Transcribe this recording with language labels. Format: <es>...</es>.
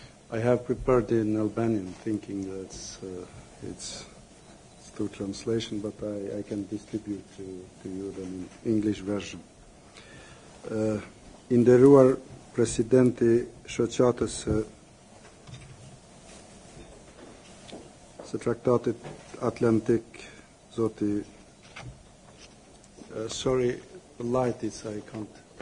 <en>I have prepared in Albanian, thinking that it's through translation, but I can distribute to you the English version.</en> <sq>Inderuar Presidenti Shoqatës së Traktatit Atlantik, Zoti.</sq> <en>Sorry, the light is, I can't.</en>